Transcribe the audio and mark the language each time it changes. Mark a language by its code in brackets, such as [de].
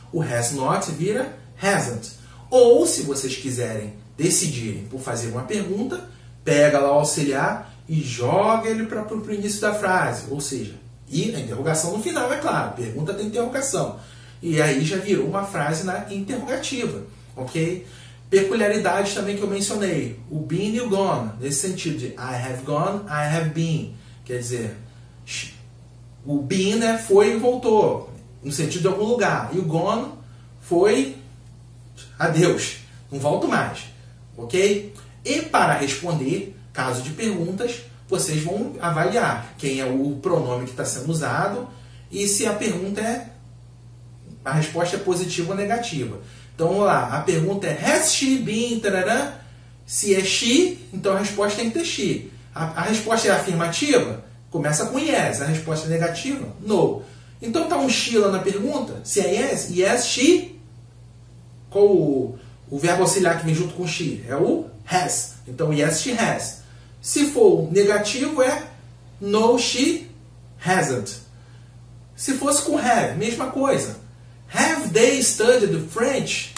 [pt] O has not vira hasn't. Ou, se vocês quiserem decidirem por fazer uma pergunta, pega lá o auxiliar e joga ele para o início da frase. Ou seja, e a interrogação no final, é claro. Pergunta tem interrogação. E aí já virou uma frase na interrogativa. Ok? Peculiaridades também que eu mencionei. O been e o gone. Nesse sentido de [en] I have gone, I have been. [pt] Quer dizer, o been foi e voltou. No sentido de algum lugar. E o gone foi adeus. Não volto mais. Ok? E para responder, caso de perguntas, vocês vão avaliar quem é o pronome que está sendo usado e se a pergunta a resposta é positiva ou negativa. Então, vamos lá. A pergunta é [en] has she been, [pt] tarará? Se é she, então a resposta tem que ter she. A resposta é afirmativa? Começa com yes. A resposta é negativa? No. Então, está um she lá na pergunta? Se é yes, [en] yes, she. [pt] Qual o verbo auxiliar que vem junto com she? É o has. Então, [en] yes, she has. [pt] Se for negativo, é [en] no, she hasn't. [pt] Se fosse com have, mesma coisa. [en] Have they studied French?